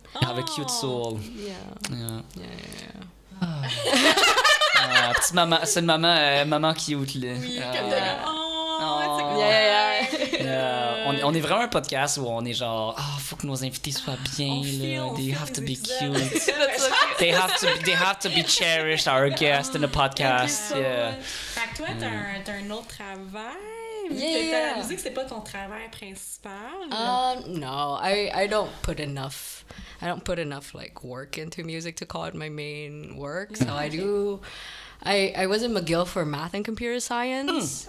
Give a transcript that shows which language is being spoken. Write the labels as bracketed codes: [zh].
[en] You have a cute soul. Yeah. Yeah. Yeah. [fr] Petite maman, c'est une maman cute, là. Oui, comme de comme, oh, c'est cool. [en] Yeah. [fr] On est vraiment un podcast où on est genre, faut que nos invités soient bien, On là. [en] feel They have to be [fr] les [en] cute. That's so cute. They have to be cherished, our guests in the podcast. Yeah. [fr] Fait que toi, t'as un autre travail. [en] Yeah. [fr] La musique, c'est pas ton travail principal. [en] No, I don't put enough. I don't put enough like work into music to call it my main work. So I do. I was in McGill for math and computer science.